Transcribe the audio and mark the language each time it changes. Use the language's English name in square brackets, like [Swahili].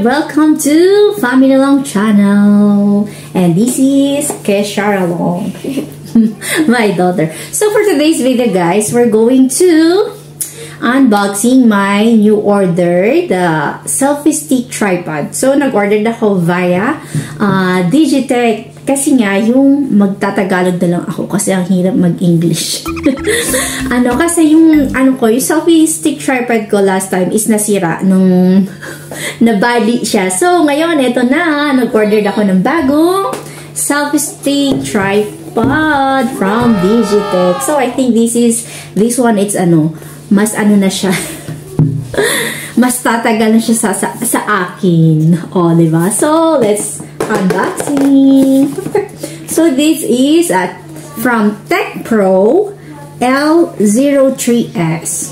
[English] Welcome to Family Long Channel. And this is Kesha Long, my daughter. So for today's video, guys, we're going to unboxing my new order, the selfie stick tripod. [Filipino] So nag-order na ako via Digitech. Kasi nga, yung magtatagalog na lang ako kasi ang hirap mag-English. Kasi yung selfie stick tripod ko last time is nasira nung nabali siya. So, ngayon, eto na. Nag-order ako ng bagong selfie stick tripod from Digitech. [English] So, I think this one, it's mas na siya. [Filipino] Mas tatagal na siya sa akin. [English] O, diba? So, let's unboxing. So this is from TechPro L03S.